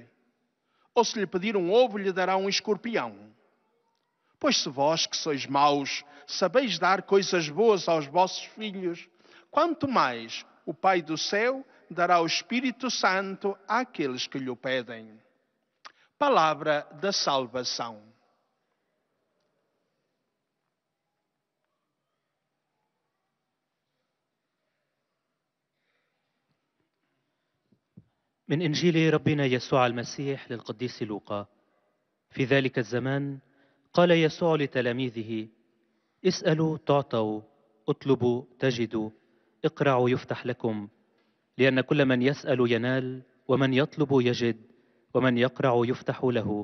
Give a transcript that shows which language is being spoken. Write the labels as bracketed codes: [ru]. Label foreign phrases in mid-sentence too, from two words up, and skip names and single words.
[pt] Ou se lhe pedir um ovo, lhe dará um escorpião? Pois se vós, que sois maus, sabeis dar coisas boas aos vossos filhos, quanto mais o Pai do céu dará o Espírito Santo àqueles que lhe o pedem. Palavra da salvação. [ar] من إنجيل ربنا يسوع المسيح للقديس لوقا. في ذلك الزمان قال يسوع لتلاميذه: اسألوا تعطوا، اطلبوا تجدوا، اقرعوا يفتح لكم، لأن كل من يسأل ينال، ومن يطلب يجد، ومن يقرع يفتح له.